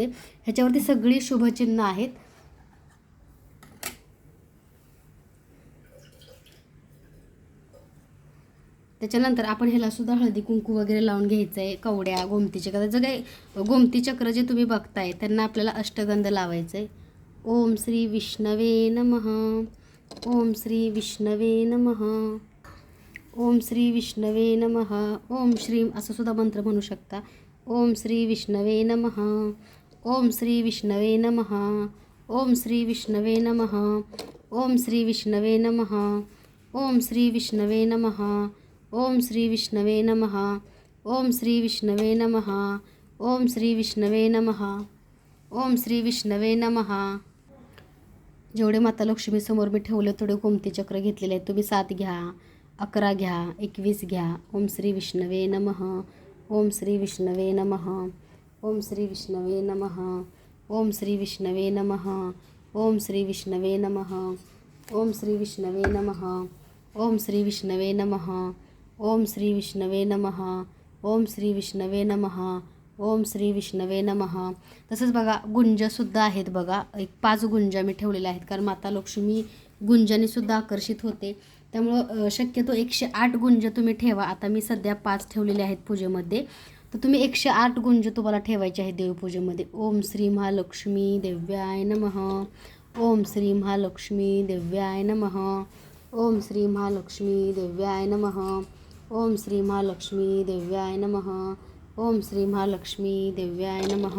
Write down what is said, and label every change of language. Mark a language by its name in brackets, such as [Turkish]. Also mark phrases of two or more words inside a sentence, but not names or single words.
[Marathi] ह्याच्यावरती सगळी शुभचिन्ह आहेत. त्याच्यानंतर आपण ह्यालासुद्धा हळदी कुंकू वगैरे लावून घ्यायचं आहे. कवड्या, गोमती चक्र, जर काही गोमती चक्र जे तुम्ही बघताय त्यांना आपल्याला अष्टगंध लावायचं आहे. [Sanskrit] ओम श्री विष्णवे नमः, ओम श्री विष्णवे नमः, ओम श्री विष्णवे नमः, ओम श्रीम [Marathi] असं सुद्धा मंत्र म्हणू शकता. [Sanskrit] ओम श्री विष्णवे नमः, ओम श्री विष्णवे नमः, ओम श्री विष्णवे नमः, ओम श्री विष्णवे नमः, ओम श्री विष्णवे नमः, ओम श्री विष्णवे नमः, ओम श्री विष्णवे नमः, ओम श्री विष्णवे नमः, ओम श्री विष्णवे नमः. [Marathi] जेवढे माता लक्ष्मीसमोर मी ठेवले तेवढे गोमती चक्र घेतलेले आहेत. तुम्ही 7 घ्या, 11 घ्या, 21 घ्या. [Sanskrit] ओम श्री विष्णवे नमः, ओम श्री विष्णवे नमः, ओम श्री विष्णवे नमः, ओम श्री विष्णवे नमः, ओम श्री विष्णवे नमः, ओम श्री विष्णवे नमः, ओम श्री विष्णवे नमः, ओम श्री विष्णवे नमः. ओम श्री विष्णवे नमः. ओम श्री विष्णवे नमः. [Marathi] तसंच बघा गुंजसुद्धा आहेत बघा, एक 5 गुंजा मी ठेवलेल्या आहेत, कारण माता लक्ष्मी गुंजानेसुद्धा आकर्षित होते. त्यामुळं शक्यतो 108 गुंज तुम्ही ठेवा. आता मी सध्या 5 ठेवलेले आहेत पूजेमध्ये, तर तुम्ही 108 गुंज तुम्हाला ठेवायचे आहे देवपूजेमध्ये. [Sanskrit] ओम श्री महालक्ष्मी दिव्याय नमः. ओम श्री महालक्ष्मी दिव्याय नमः. ओम श्री महालक्ष्मी दिव्याय नमः. ओम श्री महालक्ष्मी दिव्याय नमः. ओम श्री महालक्ष्मी दिव्याय नमः.